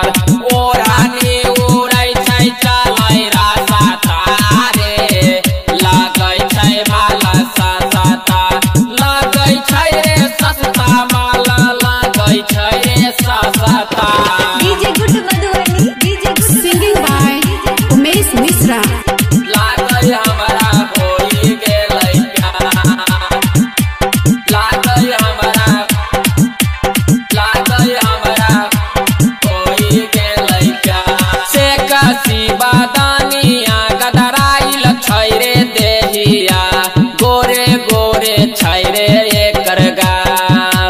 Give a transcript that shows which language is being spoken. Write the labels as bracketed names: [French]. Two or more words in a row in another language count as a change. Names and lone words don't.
[Maithili] ओढ़नी उड़ै छै चलै रासा तारे, लागै छै माला सस्ता, लागै छै रे सस्ता माला, लागै छै रे सस्ता। [English] DJ Good Madhubani, DJ Good singing by Umesh Mishra. [Maithili] लागै हमरा होई गेलै प्यार, लागै हमरा होई गेलै प्यार। से कसी बादानिया गदराइल छै रे देहिया, गोरे गोरे छै रे एकर गाल।